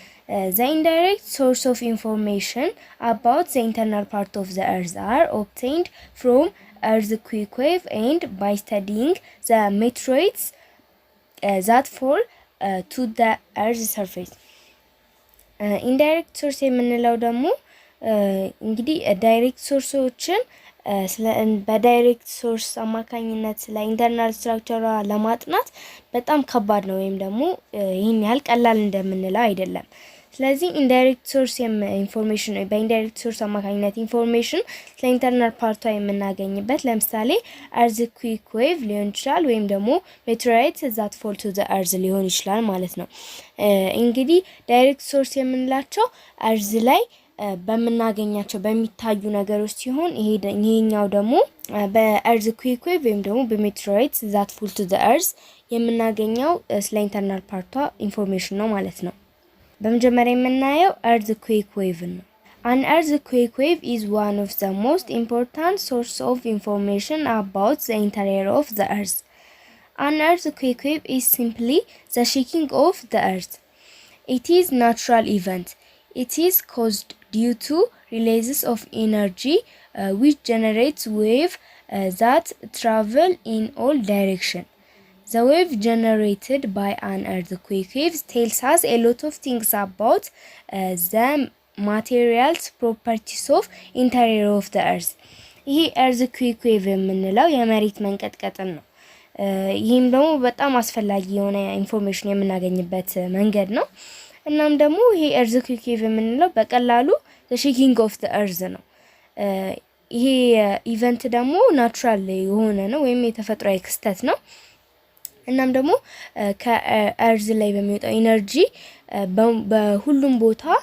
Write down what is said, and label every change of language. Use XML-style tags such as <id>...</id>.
<en>The indirect source of information about the internal part of the earth are obtained from earthquake wave and by studying the meteorites that fall to the earth's surface.</en> <am>Indirect source የምንለው ደግሞ እንግዲህ ዳይሬክት ሶርሶችን በዳይሬክት ሶርስ አማካኝነት ስለ ኢንተርናል ስትራክቸሯ ለማጥናት በጣም ከባድ ነው፣ ወይም ደግሞ ይህን ያህል ቀላል እንደምንለው አይደለም። ስለዚህ ኢንዳይሬክት ሶርስ ኢንፎርሜሽን በኢንዳይሬክት ሶርስ አማካኝነት ኢንፎርሜሽን ስለ ኢንተርናል ፓርቷ የምናገኝበት ለምሳሌ earthquake wave ሊሆን ይችላል፣ ወይም ደግሞ</am> <en>meteorites that fall to the earth</en> <am>ሊሆን ይችላል ማለት ነው። እንግዲህ ዳይሬክት ሶርስ የምንላቸው እርዝ ላይ በምናገኛቸው በሚታዩ ነገሮች ሲሆን ይሄኛው ደግሞ በearthquake wave ወይም ደግሞ በ</am> <en>meteorites that fall to the earth</en> <am>የምናገኘው ስለ ኢንተርናል ፓርቷ ኢንፎርሜሽን ነው ማለት ነው። በመጀመሪያ የምናየው earthquake wave ነው።</am> <en>An earthquake wave is one of the most important source of information about the interior of the earth. An earthquake wave is simply the shaking of the earth. It is a natural event. It is caused due to releases of energy which generates wave that travel in all directions. The wave generated by an earthquake wave tells us a lot of things about the materials properties of interior of the earth.</en> <am>ይሄ earthquake wave የምንለው የመሬት መንቀጥቀጥን ነው። ይህም ደግሞ በጣም አስፈላጊ የሆነ ኢንፎርሜሽን የምናገኝበት መንገድ ነው። እናም ደግሞ ይሄ earthquake wave የምንለው በቀላሉ</am> <en>the shaking of the earth</en> <am>ነው። ይሄ ኢቨንት ደግሞ ናቹራል የሆነ ነው ወይም የተፈጥሯዊ ክስተት ነው። እናም ደግሞ ከእርዝ ላይ በሚወጣው ኢነርጂ በሁሉም ቦታ</am>